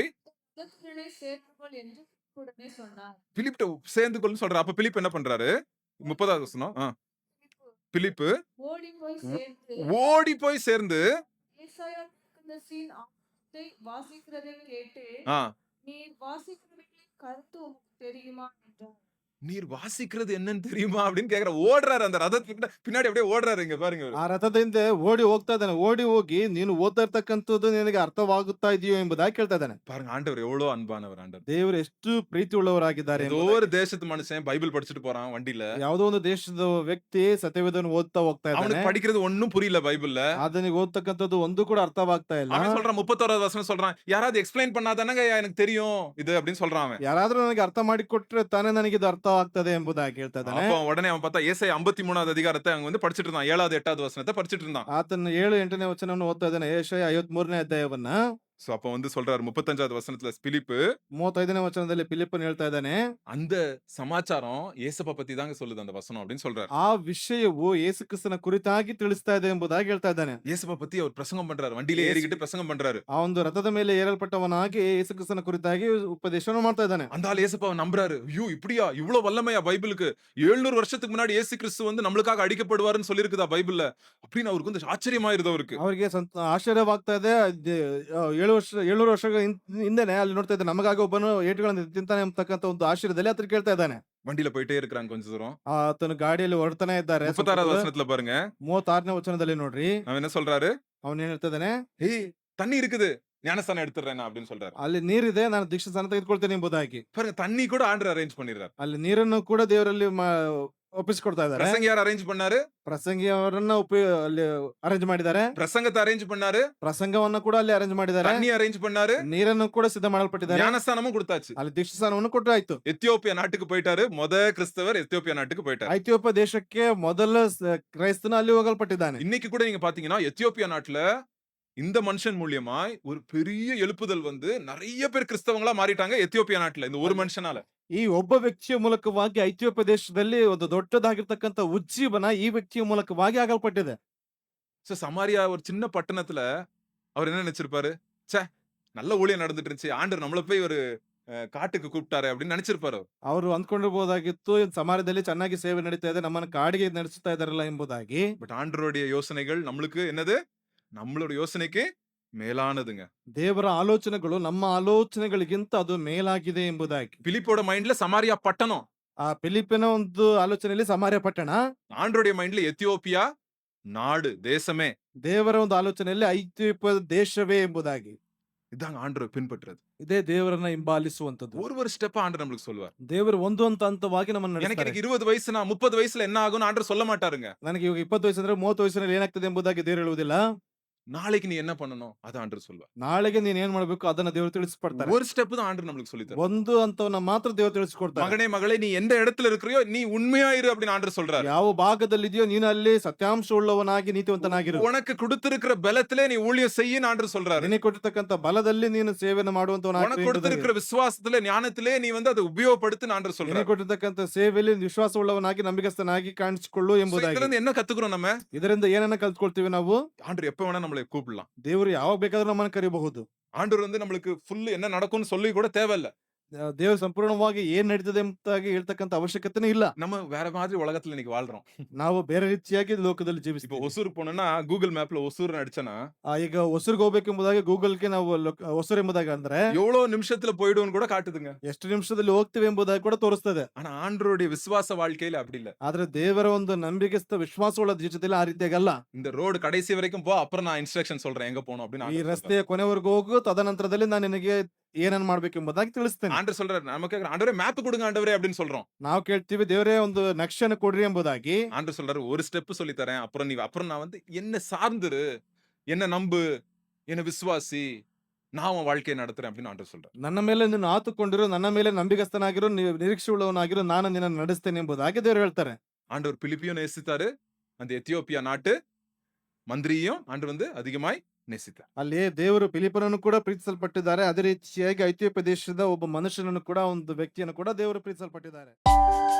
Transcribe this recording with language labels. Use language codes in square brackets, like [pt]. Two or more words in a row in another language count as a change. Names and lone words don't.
[ta] சேர்த்துக்கொள் என்று உடனே சொன்னார். பிலிப்ட்ட சேர்ந்து கொள்னு சொல்றாரு. அப்ப பிலிப் என்ன பண்றாரு? 30வது வசனம். பிலிப் ஓடி போய் சேர்ந்து ஏசாயா தீர்க்கதரிசியின் ஆத்தை வாசிக்கிறதை கேட்டு, நீர் வாசிக்கிறவர்களின் கருத்து உங்களுக்கு தெரியுமா என்றார். நீர் வாசிக்கிறது என்னன்னு தெரியுமா அப்படின்னு கேக்குற. ஓடுறாரு, அந்த ரதத்துக்கு பின்னாடி அப்படியே ஓடுறாரு. இங்க பாருங்க, [kn] ಆ ರಥದಿಂದ ಓಡಿ ಹೋಗ್ತಾ ಇದ್ದಾನೆ. ಓಡಿ ಹೋಗಿ ನೀನು ಓದ್ತಾ ಇರ್ತಕ್ಕಂಥದ್ದು ನಿನಗೆ ಅರ್ಥವಾಗುತ್ತಾ ಇದೆಯೋ ಎಂಬುದಾಗಿ ಕೇಳ್ತಾ ಇದ್ದಾನೆ. [ta] பாருங்க, ஆண்டவர் எவ்வளவு அன்பானவர். ஆண்டவர் [kn] ದೇವರು ಎಷ್ಟು ಪ್ರೀತಿ ಉಳ್ಳವರಾಗಿದ್ದಾರೆ. [ta] ஏதோ ஒரு தேசத்து மனுஷன் பைபிள் படிச்சுட்டு போறான் வண்டியில. [kn] ಯಾವುದೋ ಒಂದು ದೇಶದ ವ್ಯಕ್ತಿ ಸತ್ಯವೇದವನ್ನು ಓದ್ತಾ ಹೋಗ್ತಾ ಇದ್ದಾನೆ. [ta] அவனுக்கு படிக்கிறது ஒண்ணும் புரியல பைபிள்ல. [kn] ಅದನಿಗೆ ಓದ್ತಕ್ಕಂಥದ್ದು ಒಂದು ಕೂಡ ಅರ್ಥವಾಗ್ತಾ ಇಲ್ಲ. [ta] அவன் சொல்றான், 31வது வசனம் சொல்றான், யாராவது எக்ஸ்பிளைன் பண்ணாதானங்க எனக்கு தெரியும் இது அப்படின்னு சொல்றான் அவன். [kn] ಯಾರಾದ್ರೂ ನನಗೆ ಅರ್ಥ ಮಾಡಿಕೊಟ್ರೆ ತಾನೇ ನನಗೆ ಇದು ಅರ್ಥ ಆಗ್ತದೆ ಎಂಬುದಾಗಿ ಹೇಳ್ತಾ ಇದ್ದಾನೆ. [ta] அப்ப உடனே அவன் பார்த்தா ஏசாயா 53வது அதிகாரத்தை அங்க வந்து படிச்சிட்டு இருந்தான். 7வது 8வது வசனத்தை படிச்சிட்டு இருந்தான். [kn] ಆತನ 7 8ನೇ ವಚನವನ್ನು ಓದ್ತಾ ಇದ್ದಾನೆ. ಯೆಶಾಯ 53ನೇ ಅಧ್ಯಾಯವನ್ನ. [ta] சோ அப்ப வந்து சொல்றாரு 35வது வசனத்துல பிலிப்பு [kn] 35ನೇ ವಚನದಲ್ಲಿ ಫಿಲಿಪ್ಪನು ಹೇಳ್ತಾ ಇದ್ದಾನೆ, [ta] அந்த சமாச்சாரம் ஏசப்பா பத்தி தாங்க சொல்லுது அந்த வசனம் அப்படின்னு சொல்றாரு. [kn] ಆ ವಿಷಯವು ಯೇಸು ಕ್ರಿಸ್ತನ ಕುರಿತಾಗಿ ತಿಳಿಸ್ತಾ ಇದೆ ಎಂಬುದಾಗಿ ಹೇಳ್ತಾ ಇದ್ದಾನೆ. [ta] ஏசப்பா பத்தி அவர் பிரசங்கம் பண்றாரு. வண்டியில [kn] ಯೇಸು- [ta] ஏறிக்கிட்டு பிரசங்கம் பண்றாரு. [kn] ಆ ಒಂದು ರಥದ ಮೇಲೆ ಏರಲ್ಪಟ್ಟವನಾಗಿ ಯೇಸು ಕ್ರಿಸ್ತನ ಕುರಿತಾಗಿ ಉಪದೇಶವನ್ನು ಮಾಡ್ತಾ ಇದ್ದಾನೆ. [ta] அந்த ஆள் ஏசப்பாவை நம்புறாரு. ஐயோ இப்படியா இவ்வளவு வல்லமையா பைபிளுக்கு 700 வருஷத்துக்கு முன்னாடி இயேசு கிறிஸ்து வந்து நம்மளுக்காக அடிக்கப்படுவாருன்னு சொல்லியிருக்குதா பைபிள்ல அப்படின்னு அவருக்கு வந்து ஆச்சரியமாயிருது அவருக்கு. [kn] ಅವರಿಗೆ ಆಶ್ಚರ್ಯವಾಗ್ತಾ ಇದೆ. 700 ವರ್ಷಗಳ ಹಿಂದೆನೆ ಅಲ್ಲಿ ನೋಡ್ತಾ ಇದ್ದ ನಮಗಾಗಿ ಒಬ್ಬನು ಏಟುಗಳನ್ನು ತಿಂತಾನೆ ಅಂತಕ್ಕಂಥ ಒಂದು ಆಶ್ಚರ್ಯದಲ್ಲಿ ಆತನು ಕೇಳ್ತಾ ಇದ್ದಾನೆ. [ta] வண்டியில போயிட்டே இருக்கிறாங்க கொஞ்ச தூரம். [kn] ಆತನು ಗಾಡಿಯಲ್ಲಿ ಹೊರಡ್ತಾನೆ ಇದ್ದಾರೆ. [ta] 36வது ವಚನத்துல பாருங்க. [kn] 36ನೇ ವಚನದಲ್ಲಿ ನೋಡ್ರಿ, [ta] அவன் என்ன சொல்றாரு? [kn] ಅವನ್ ಏನ್ ಹೇಳ್ತಾ ಇದ್ದಾನೆ, [ta] ஏய் தண்ணி இருக்குது, ஞானஸ்தானம் எடுத்துறேன் அப்படின்னு சொல்றாரு. [kn] ಅಲ್ಲಿ ನೀರಿದೆ, ನಾನು ದೀಕ್ಷಾಸ್ನಾನ ತೆಗೆದುಕೊಳ್ತೇನೆ ಎಂಬುದಾಗಿ. [ta] பாருங்க தண்ணி கூட ஆண்டவர் அரேஞ்ச் பண்ணிடுறாரு. [kn] ಅಲ್ಲಿ ನೀರನ್ನು ಕೂಡ ದೇವರಲ್ಲಿ ಒಪ್ಪಿಸಿಕೊಡ್ತಾ ಇದ್ದಾರೆ. [ta] பிரசங்க யார் அரேஞ்ச் பண்ணாரு? [kn] ಪ್ರಸಂಗಿ ಅವರನ್ನ ಅಲ್ಲಿ ಅರೇಂಜ್ ಮಾಡಿದ್ದಾರೆ. [ta] பிரசங்கத்தை அரேஞ்ச் பண்ணாரு. [kn] ಪ್ರಸಂಗವನ್ನ ಕೂಡ ಅಲ್ಲಿ ಅರೇಂಜ್ ಮಾಡಿದ್ದಾರೆ. [ta] தண்ணி அரேஞ்ச் பண்ணாரு. [kn] ನೀರನ್ನು ಕೂಡ ಸಿದ್ಧ ಮಾಡಲ್ಪಟ್ಟಿದ್ದಾರೆ. [ta] ஞானஸ்தானமும் கொடுத்தாச்சு. [kn] ಅಲ್ಲಿ ದೀಕ್ಷಾಸ್ನಾನವನ್ನು ಕೊಟ್ಟು ಆಯ್ತು. [ta] எத்தியோப்பியா நாட்டுக்கு போயிட்டாரு. கிறிஸ்தவர் எத்தியோப்பியா நாட்டுக்கு போயிட்டாரு. [kn] ಐಥಿಯೋಪ್ಯ ದೇಶಕ್ಕೆ ಮೊದಲ ಕ್ರೈಸ್ತನ ಅಲ್ಲಿ ಹೋಗಲ್ಪಟ್ಟಿದ್ದಾನೆ. [ta] இன்னைக்கு கூட நீங்க பாத்தீங்கன்னா எத்தியோப்பியா நாட்டுல இந்த மனுஷன் மூலியமாய் ஒரு பெரிய எழுப்புதல் வந்து நிறைய பேர் கிறிஸ்தவங்களா மாறிட்டாங்க எத்தியோப்பியா நாட்டுல இந்த ஒரு மனுஷனால. [kn] ಈ ಒಬ್ಬ ವ್ಯಕ್ತಿಯ ಮೂಲಕವಾಗಿ ಐಥಿಯೋಪ್ಯ ದೇಶದಲ್ಲಿ ಒಂದು ದೊಡ್ಡದಾಗಿರ್ತಕ್ಕಂಥ ಉಜ್ಜೀವನ ಈ ವ್ಯಕ್ತಿಯ ಮೂಲಕವಾಗಿ ಆಗಲ್ಪಟ್ಟಿದೆ. [ta] சோ சமாரியா ஒரு சின்ன பட்டணத்துல அவர் என்ன நினைச்சிருப்பாரு? ச்சே நல்ல ஊழியம் நடந்துட்டு இருந்துச்சு, ஆண்டவர் நம்மள போய் ஒரு காட்டுக்கு கூப்பிட்டாரு அப்படின்னு நினைச்சிருப்பாரு. [kn] ಅವರು ಅಂದ್ಕೊಂಡಿರಬಹುದಾಗಿತ್ತು, ಸಮಾಜದಲ್ಲಿ ಚೆನ್ನಾಗಿ ಸೇವೆ ನಡೀತಾ ಇದೆ, ನಮ್ಮನ್ನ ಕಾಡಿಗೆ ನಡೆಸುತ್ತಾ ಇದಾರಲ್ಲ ಎಂಬುದಾಗಿ. [ta] பட் ஆண்டவருடைய யோசனைகள் நம்மளுக்கு என்னது? நம்மளோட யோசனைக்கு மேலானதுங்க. [kn] ದೇವರ ಆಲೋಚನೆಗಳು ನಮ್ಮ ಆಲೋಚನೆಗಳಿಗಿಂತ ಅದು ಮೇಲಾಗಿದೆ ಎಂಬುದಾಗಿ. [ta] பிலிப்போட மைண்ட்ல சமாரியா பட்டணம், [kn] ಆ ಫಿಲಿಪ್ಪಿನ ಒಂದು ಆಲೋಚನೆಯಲ್ಲಿ ಸಮಾರ್ಯ ಪಟ್ಟಣ, [ta] ஆண்டவருடைய மைண்ட்ல எத்தியோப்பியா நாடு தேசமே. [kn] ದೇವರ ಒಂದು ಆಲೋಚನೆಯಲ್ಲಿ ಐಥಿಯೋಪ್ಯ ದೇಶವೇ ಎಂಬುದಾಗಿ. [ta] இதாங்க ஆண்டவரை பின்பற்றுறது. [kn] ಇದೇ ದೇವರನ್ನ ಹಿಂಬಾಲಿಸುವಂತದ್ದು. [ta] ஒரு ஸ்டெப் ஆண்டவர் நம்மளுக்கு சொல்லுவார். [kn] ದೇವರು ಒಂದು ಹಂತವಾಗಿ ನಮ್ಮನ್ನು [ta] எனக்கு [kn] ನಡೆಸ್ತಾರೆ. [ta] 20 வயசுனா 30 வயசுல என்ன ஆகும்னு ஆண்டவர் சொல்ல ಮಾட்டாருங்க. [kn] ನನಗೆ ಇವಾಗ 20 ವಯಸ್ಸಂದ್ರೆ 30 ವಯಸ್ಸಿನಲ್ಲಿ ಏನಾಗ್ತದೆ ಎಂಬುದಾಗಿ ದೇವರು ಹೇಳುವುದಿಲ್ಲ. [ta] நாளைக்கு நீ என்ன பண்ணணும் அத ஆண்டவர் சொல்வார். [kn] ನಾಳೆಗೆ ನೀನ್ ಏನ್ ಮಾಡ್ಬೇಕು ಅದನ್ನ ದೇವರು ತಿಳಿಸ್ಕೊಡ್ತಾರೆ. [ta] ஒரு ஸ்டெப் தான் ஆண்டவர் நம்மளுக்கு சொல்லி தருவார். [kn] ಒಂದು ಹಂತವನ್ನ ಮಾತ್ರ ದೇವರು ತಿಳಿಸ್ಕೊಡ್ತಾರೆ. [ta] மகனே மகளே நீ எந்த இடத்துல இருக்கிறியோ நீ உண்மையா இரு அப்படின்னு ஆண்டவர் சொல்றாரு. [kn] ಯಾವ ಭಾಗದಲ್ಲಿದೆಯೋ ನೀನು ಅಲ್ಲಿ ಸತ್ಯಾಂಶ ಉಳ್ಳವನಾಗಿ ನೀತಿವಂತನಾಗಿರು. [ta] உனக்கு கொடுத்திருக்கிற பலத்திலே நீ ஊழியம் செய்யன்னு ஆண்டவர் சொல்றாரு. [kn] ನಿನಗೆ ಕೊಟ್ಟಿರ್ತಕ್ಕಂಥ ಬಲದಲ್ಲಿ ನೀನು ಸೇವೆಯನ್ನು ಮಾಡುವಂತವನಾಗಿ, [ta] உனக்கு கொடுத்திருக்கிற விசுவாசத்திலே ஞானத்திலே நீ வந்து அதை உபயோகப்படுத்துன்னு ஆண்டவர் [kn] ನಿನಗೆ [ta] சொல்றாரு. [kn] ಕೊಟ್ಟಿರ್ತಕ್ಕಂಥ ಸೇವೆಯಲ್ಲಿ ವಿಶ್ವಾಸ ಉಳ್ಳವನಾಗಿ ನಂಬಿಕಸ್ಥನಾಗಿ ಕಾಣಿಸಿಕೊಳ್ಳು So, ಎಂಬುದಾಗಿ. [ta] இதுல இருந்து என்ன கத்துக்கிறோம் நம்ம? [kn] ಇದರಿಂದ ಏನನ್ನ ಕಲ್ತ್ಕೊಳ್ತೀವಿ ನಾವು? [ta] ஆண்டவர் எப்ப வேணா நம்மளை கூப்பிடலாம். [kn] ದೇವರು ಯಾವಾಗ ಬೇಕಾದ್ರೂ ನಮ್ಮನ್ನು ಕರೆಯಬಹುದು. [ta] ஆண்டவர் வந்து நம்மளுக்கு ஃபுல் என்ன நடக்கும்னு சொல்லி கூட தேவையில்ல. [kn] ದೇವರು ಸಂಪೂರ್ಣವಾಗಿ ಏನ್ ನಡೀತದೆ ಎಂಬುದಾಗಿ ಹೇಳ್ತಕ್ಕಂಥ ಅವಶ್ಯಕತೆನೇ ಇಲ್ಲ. [ta] நம்ம வேற மாதிரி உலகத்துல இன்னைக்கு வாழ்றோம். [kn] ನಾವು ಬೇರೆ ರೀತಿಯಾಗಿ ಲೋಕದಲ್ಲಿ [ta] இப்போ [kn] ಜೀವಿಸ್ತೀವಿ. [ta] ஒசூர் போனோம்னா கூகுள் மேப்ல ஒசூர் அடிச்சனா [kn] ಈಗ ಹೊಸೂರ್ಗೆ ಹೋಗ್ಬೇಕೆಂಬುದಾಗಿ ಗೂಗಲ್ಗೆ ನಾವು ಹೊಸೂರು ಎಂಬುದಾಗಿ ಅಂದ್ರೆ [ta] எவ்வளவு நிமிஷத்துல போயிடுவோம்னு கூட காட்டுதுங்க. [kn] ಎಷ್ಟು ನಿಮಿಷದಲ್ಲಿ ಹೋಗ್ತೀವಿ ಎಂಬುದಾಗಿ ಕೂಡ ತೋರಿಸ್ತದೆ. [ta] ஆனா ஆண்டவருடைய விசுவாச வாழ்க்கையில அப்படி இல்ல. [kn] ಆದ್ರೆ ದೇವರ ಒಂದು ನಂಬಿಕೆಸ್ಥ ವಿಶ್ವಾಸವುಳ್ಳ ಜೀವಿತದಲ್ಲಿ ಆ ರೀತಿಯಾಗಲ್ಲ. [ta] இந்த ரோடு கடைசி வரைக்கும் போ, அப்புறம் நான் இன்ஸ்ட்ரக்ஷன் சொல்றேன் எங்க போகணும் அப்படின்னு [kn] ಈ [ta] ஆண்டவர் சொல்றாரு. [kn] ರಸ್ತೆಯ ಕೊನೆವರೆಗೂ ಹೋಗು, ತದನಂತರದಲ್ಲಿ ನಾನು ನಿನಗೆ ಏನನ್ನ ಮಾಡ್ಬೇಕೆಂಬುದಾಗಿ ತಿಳಿಸ್ತೇನೆ. [ta] ஆண்டவர் சொல்றாரு, நமக்கு ஆண்டவரே மேப் கொடுங்க ஆண்டவரே அப்படின்னு சொல்றோம். [kn] ನಾವು ಕೇಳ್ತೀವಿ ದೇವರೇ ಒಂದು ನಕ್ಷೆಯನ್ನು ಕೊಡ್ರಿ ಎಂಬುದಾಗಿ. [ta] ஆண்டவர் சொல்றாரு ஒரு ஸ்டெப் சொல்லி தரேன், அப்புறம் நான் வந்து என்ன சார்ந்துரு, என்ன நம்பு, என்ன விசுவாசி, நான் உன் வாழ்க்கையை நடத்துறேன் அப்படின்னு ஆண்டவர் சொல்றாரு. [kn] ನನ್ನ ಮೇಲೆ ನೀನು ಆತುಕೊಂಡಿರು, ನನ್ನ ಮೇಲೆ ನಂಬಿಕಸ್ಥನಾಗಿರು, ನಿರೀಕ್ಷೆ ಉಳ್ಳವನಾಗಿರು, ನಾನು ನಿನ್ನ ನಡೆಸ್ತೇನೆ ಎಂಬುದಾಗಿ ದೇವರು ಹೇಳ್ತಾರೆ. [ta] ஆண்டவர் பிலிப்பியும் நேசித்தாரு, அந்த எத்தியோப்பியா நாட்டு மந்திரியும் ஆண்டவர் வந்து அதிகமாய் நேசித்தார். [kn] ಅಲ್ಲಿ ದೇವರು ಫಿಲಿಪ್ಪನನ್ನು ಕೂಡ ಪ್ರೀತಿಸಲ್ಪಟ್ಟಿದ್ದಾರೆ. ಅದೇ ರೀತಿಯಾಗಿ ಐಥಿಯೋಪ್ಯ ದೇಶದ ಒಬ್ಬ ಮನುಷ್ಯನನ್ನು ಕೂಡ, ಒಂದು ವ್ಯಕ್ತಿಯನ್ನು ಕೂಡ ದೇವರು ಪ್ರೀತಿಸಲ್ಪಟ್ಟಿದ್ದಾರೆ.